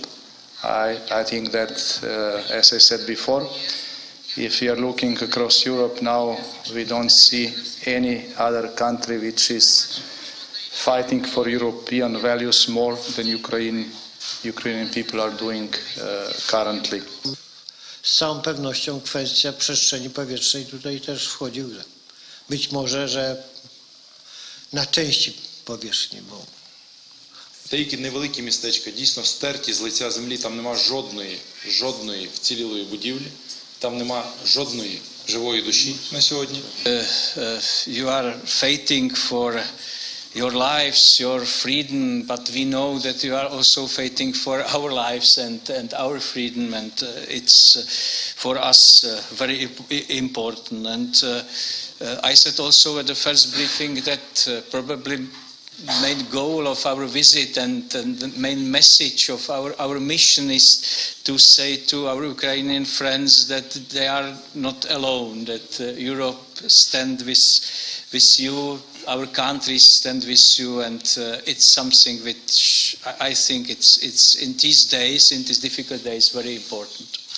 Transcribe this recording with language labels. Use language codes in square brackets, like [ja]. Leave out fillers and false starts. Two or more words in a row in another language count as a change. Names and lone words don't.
[en] I think that, as I said before, if we are looking across Europe now, we don't see any other country which is fighting for European values more than Ukrainian people are doing currently. [pl] Z całą pewnością kwestia przestrzeni powietrznej tutaj też wchodzi w grę. Być może, że на części powierzchni, bo [uk] Деякі невеликі містечка дійсно стерті з лиця землі, там нема жодної вцілілої будівлі, там нема жодної живої душі на сьогодні. [en] You are fighting for your lives, your freedom, but we know that you are also fighting for our lives and our freedom, and it's for us very important. And I said also at the first briefing that probably main goal of our visit and the main message of our mission is to say to our Ukrainian friends that they are not alone, that Europe stands with you, our countries stand with you, and it's something which I think it's in these days, in these difficult days, very important.